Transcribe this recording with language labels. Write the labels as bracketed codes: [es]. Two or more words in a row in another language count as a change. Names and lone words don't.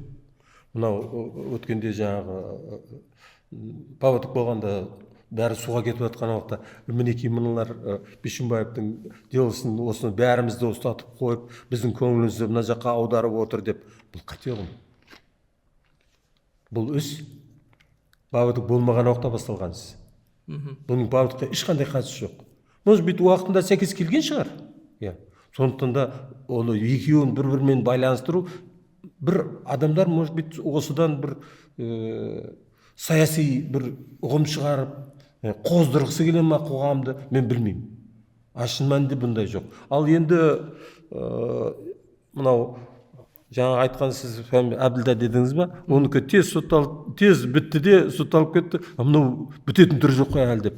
[kk] Мынау өткенде жаңағы паводок болғанда бәрі суға кетіп жатқан уақытта мінекей мыналар Бишімбаевтың делосын осыны бәрімізді ұстатып қойып, біздің көңілімізді мына жаққа аударып отыр деп. Бұл қате ғой. Бұл іс паводок болмаған уақытта басталған іс. Бұның паводокқа ешқандай қатысы жоқ. [ru] Может быть, [kk] уақытында сәйкес келген шығар. Сондықтан да оны екеуін бір-бірімен байланыстыру, бір адамдар, [ru] может быть, [kk] осыдан бір саяси бір ұғым шығарып қоздырғысы келе ма қоғамды, мен білмеймін. Шын мәнінде бұндай жоқ. Ал енді мынау жаңа айтқан сіз Әбділда дедіңіз ба, оныкі тез бітті де сотталып кетті, мынау бітетін түрі жоқ қой әлі деп.